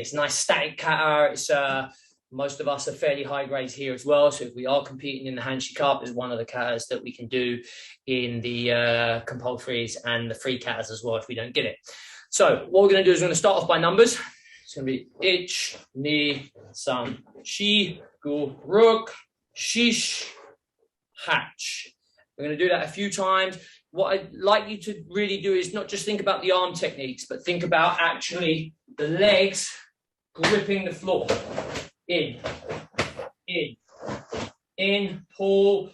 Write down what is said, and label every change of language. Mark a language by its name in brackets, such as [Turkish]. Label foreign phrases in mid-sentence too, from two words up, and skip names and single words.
[English] It's a nice static kata. It's most of us are fairly high grades here as well. So if we are competing in the Hanshi Cup, is one of the katas that we can do in the compulsories and the free katas as well if we don't get it. So what we're going to do is we're going to start off by numbers. It's going to be ich, [Japanese] ni, san, chi, gu, ruk, shish, hatch. [English] We're going to do that a few times. What I'd like you to really do is not just think about the arm techniques, but think about actually the legs gripping the floor. In, pull.